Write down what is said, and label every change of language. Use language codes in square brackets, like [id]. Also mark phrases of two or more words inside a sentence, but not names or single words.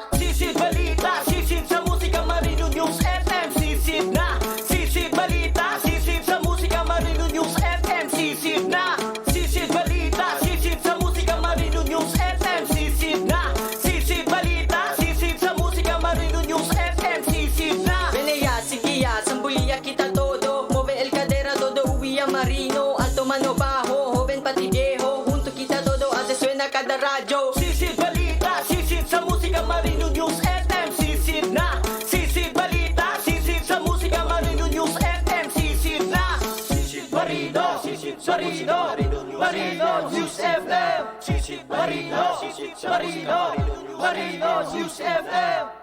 [tl] Sisid balita, sisid sa musika, Marino News FM, sisid na. Sisid balita, sisid sa musika, Marino News FM, sisid na. Sisid balita, sisid sa musika, Marino News FM, sisid na. Sisid balita, sisid sa musika, Marino News FM, sisid na. [cbk] Beneya, sigiya, sambulia kita todo, Move el cadera, todo uwi ang Marino, alto mano bajo, joven pati viejo, junto kita todo, hace suena cada radyo. [tl] Sisid balita, sisid sa musika, Marino News FM, sisid na. Sisid balita, sisid sa musika, Marino News FM, sisid na. Sisid Marino, sisid Marino, Marino News FM, sisid Marino, Marino, Marino News FM.